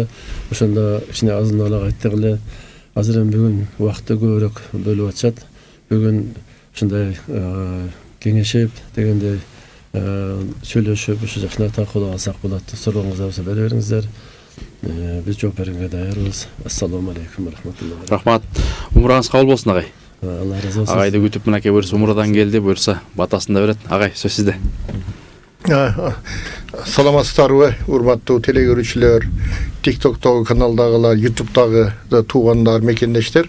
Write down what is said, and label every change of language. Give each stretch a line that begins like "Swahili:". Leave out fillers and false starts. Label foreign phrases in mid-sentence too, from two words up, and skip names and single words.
Kyrgyz: Ошондо кичине азын алак айттык эле. Азыр эми бүгүн убакытты көбүрөөк бөлүп атышат. Бүгүн ушундай кеңешип дегендей сүйлөшүп ушу жакшына талкуулап алсак болот. Сурооңуздар болсо бере бериңиздер. Биз жооп берүүгө даярбыз.
Arabic: السلام عليكم ورحمة الله.
Kyrgyz: Рахмат. Умураңыз кабыл болсун агай. Алла разы болсун. Агайды күтүп мынакей буйрса умурадан келди, буйрса батасын да берет. Агай, сөз сизде. Саламатсыздарбы, урматтуу телекөрүүчүлөр, TikTok'тогу каналдагылар, YouTube'дагы туугандар, мекендештер.